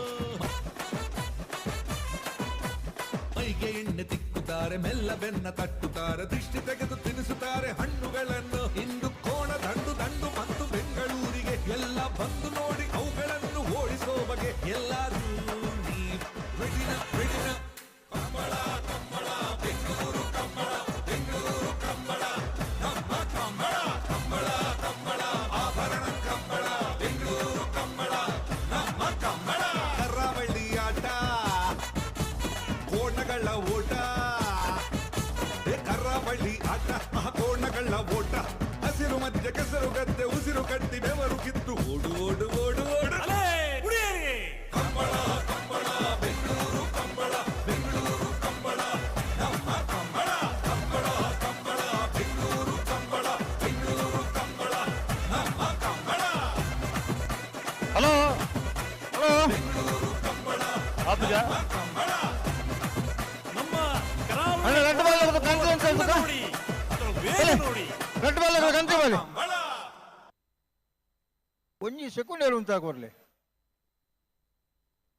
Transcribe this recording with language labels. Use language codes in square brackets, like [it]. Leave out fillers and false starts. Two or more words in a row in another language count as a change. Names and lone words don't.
[kn] ಮೈಗೆ ಎಣ್ಣೆ ತಿಕ್ಕುತ್ತಾರೆ, ಮೆಲ್ಲ ಬೆನ್ನ ತಟ್ಟುತ್ತಾರೆ, ದೃಷ್ಟಿ ತೆಗೆದು ತಿನ್ನಿಸುತ್ತಾರೆ ಹಣ್ಣುಗಳನ್ನು. ಇಂದು ಕೋಣ ದಂಡು ದಂಡು ಮತ್ತು ಬೆಂಗಳೂರಿಗೆ ಎಲ್ಲ ಬಂದು ನೋಡಿ ಅವುಗಳನ್ನು ಓಡಿಸೋ ಬಗೆ. ಎಲ್ಲರೂ ರೆಡಿನ ರೆಡಿನ. ಕಂಬಳ ಕಂಬಳ ಬೆಂಗಳೂರು ಕಂಬಳ, ಬೆಂಗಳೂರು ಕಂಬಳ ನಮ್ಮ ಕಂಬಳ. ಕಂಬಳ ಕಂಬಳ ಆಭರಣ ಕಂಬಳ, ಬೆಂಗಳೂರು ಕಂಬಳ ನಮ್ಮ ಕಂಬಳ. ಕರ್ರಬಳ್ಳಿ ಆಟ, ಕೋಣಗಳ ಓಟ, ಕರ್ರಬಳ್ಳಿ ಆಟ, ಕೋಣಗಳ ಓಟ, ಹಸಿರು ಮಧ್ಯೆ ಕೆಸರು ಗದ್ದೆ, ಉಸಿರು ಕಟ್ಟಿ ಬೆವರು ಕಿತ್ತು ಓಡು ಓಡು ಓಡು ಓಡು. ಕಂಬಳ ಕಂಬಳ ಬೆಂಗಳೂರು ಕಂಬಳ, ಬೆಂಗಳೂರು ಕಂಬಳ ನಮ್ಮ ಕಂಬಳ. ಕಂಬಳ ಕಂಬಳ ಬೆಂಗಳೂರು ಕಂಬಳ, ಬೆಂಗಳೂರು ಕಂಬಳ ನಮ್ಮ ಕಂಬಳ. ಹಲೋ ಬೆಂಗಳೂರು ಕಂಬಳ ಆತುಜ ಕಂಬಳ. ನಮ್ಮ ಕರಾವಳಿ ಅಣ್ಣ ಗಂಟು ಬಾಲ ಕಂತು ಅಂತ ಹೇಳ್ಬೇಕಾ? ನೋಡಿ, ಅದರ ವೇಗ ನೋಡಿ. ಗಂಟು ಬಾಲ ಕಂತು ಬಾಲಿ ಕಂಬಳ [tcy] ಒಂಜಿ ಸೆಕೆಂಡ್ ಎರುವಂತ ಕೊಡ್ಲಿ.